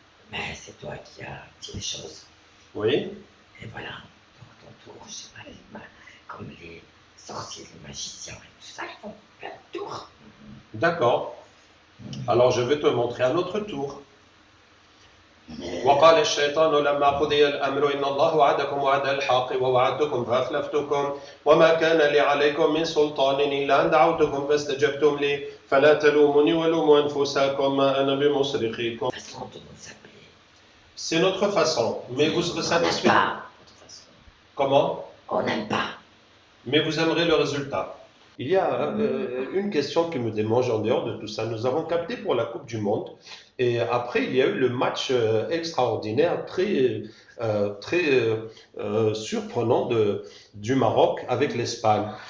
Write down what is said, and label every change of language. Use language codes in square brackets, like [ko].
[fr] Mais c'est toi qui as dit les choses. Oui? Et voilà, dans ton tour, je sais pas, comme les sorciers, les magiciens et tout ça, ils font plein de tours. D'accord. Alors, je vais te montrer un autre tour. [ar] وقال الشيطان لما قضي الأمر إن الله وعدكم وعد الحق ووعدتكم فأخلفتكم وما كان لي عليكم من سلطان إلا أن دعوتكم فاستجبتم لي فلا تلوموني ولوموا أنفسكم ما أنا بمصرخكم. [fr] Façon de nous appeler. C'est notre façon, mais vous serez On n'aime satisfait. pas, de toute façon. Comment? On n'aime pas. Mais vous aimerez le résultat. Il y a une question qui me démange en dehors de tout ça. Nous avons capté pour la Coupe du Monde et après il y a eu le match extraordinaire, très surprenant du Maroc avec l'Espagne.